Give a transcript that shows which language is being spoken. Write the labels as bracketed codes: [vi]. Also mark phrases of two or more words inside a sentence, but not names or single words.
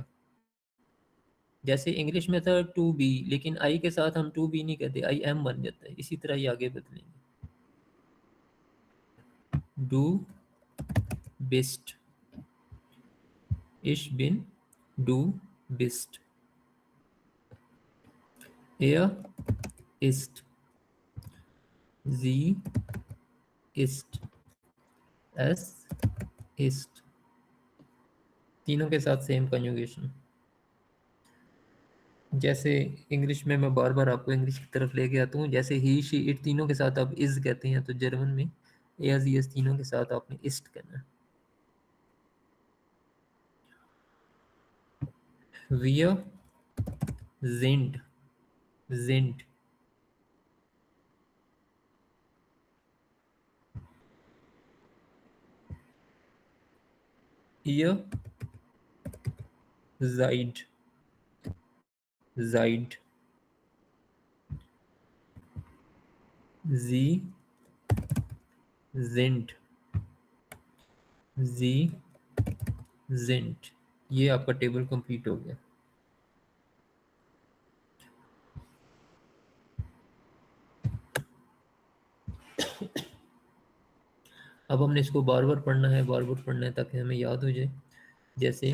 [hi] जैसे इंग्लिश में था [en] to be, [hi] लेकिन आई के साथ हम टू बी नहीं कहते, [en] I am [hi] बन जाता है। इसी तरह ये आगे बदलेंगे। [de] du bist, ich bin du bist. Er ist, sie ist, es ist। [hi] तीनों के साथ [en] same conjugation. [hi] जैसे इंग्लिश में मैं बार बार आपको इंग्लिश की तरफ लेके आता हूँ, जैसे ही [en] she it [hi] तीनों के साथ आप इज कहते हैं, तो जर्मन में एज यस तीनों के साथ आपने इस्ट कहना है। [de] Wir sind, sind। Ihr seid, seid। Sie sind, sie sind। [hi] ये आपका टेबल कंप्लीट हो गया। अब हमने इसको बार बार पढ़ना है, बार बार पढ़ना है ताकि हमें याद हो जाए। जैसे